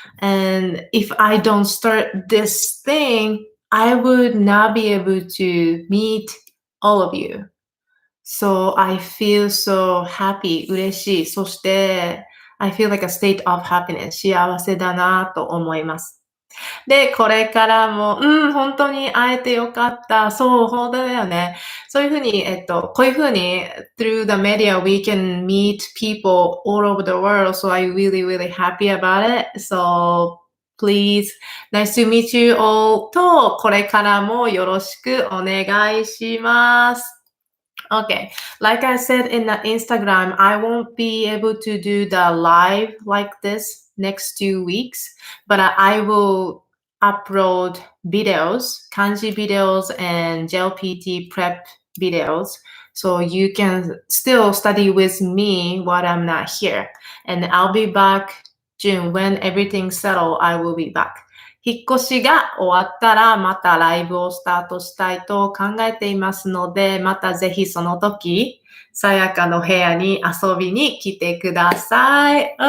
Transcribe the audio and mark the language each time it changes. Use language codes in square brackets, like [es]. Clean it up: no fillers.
[en] And if I don't start this thing, I would not be able to meet all of you. So I feel so happy. 嬉しい。そして、 I feel like a state of happiness. [ja] 幸せだなと思います。で、これからも、本当に会えてよかった。そう、本当だよね。 [en] そういうふうに、こういうふうに、 through the media, we can meet people all over the world. So I'm really, really happy about it. So, please, nice to meet you all と、これからもよろしくお願いします。 Okay, like I said in the Instagram, I won't be able to do the live like this next 2 weeks, but I will upload videos, kanji videos and JLPT prep videos. So you can still study with me while I'm not here. And I'll be back June when everything's settled, I will be back. [ja] 引っ越しが終わったらまたライブをスタートしたいと考えていますので、またぜひその時、さやかの部屋に遊びに来てください。